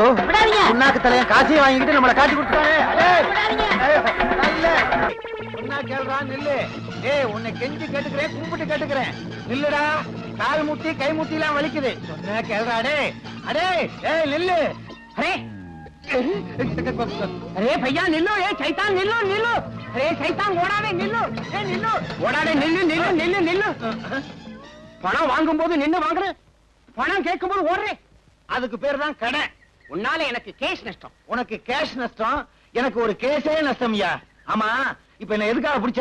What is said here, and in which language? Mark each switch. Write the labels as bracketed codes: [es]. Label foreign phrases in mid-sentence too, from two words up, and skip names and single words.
[ta] விடாதீங்க. உன்னாக்கு தலைய காசையும் வாங்கிட்டு நம்மள காட்டி கொடுத்தானே. விடாதீங்க. உன்னை கெஞ்சி கேட்டுக்கிறேன், கூப்பிட்டு கேட்டுக்கிறேன். நில்லுடா, கால் முட்டி கை முட்டி எல்லாம் வலிக்குது. சொன்ன கேள்றா. அடே ஏய் நில்லு. அரே [hi] अरे भैया निल्लो, ये शैतान निल्लो निल्लो. अरे शैतान [ta] ஓடாதே நில்லு. ஏ நில்லு. ஓடாதே நில்லு நில்லு நில்லு நில்லு. பணம் வாங்கும்போது நின்னு வாங்குற, பணம் கேட்கும்போது ஓடுறே. அதுக்கு பேர் தான் கடை. உன்னால எனக்கு கேஷ் நஷ்டம். உனக்கு கேஷ் நஷ்டம், எனக்கு ஒரு கேஸே நஷ்டம்யா. ஆமா, இப்ப என்ன எதுக்காக பிடிச்ச?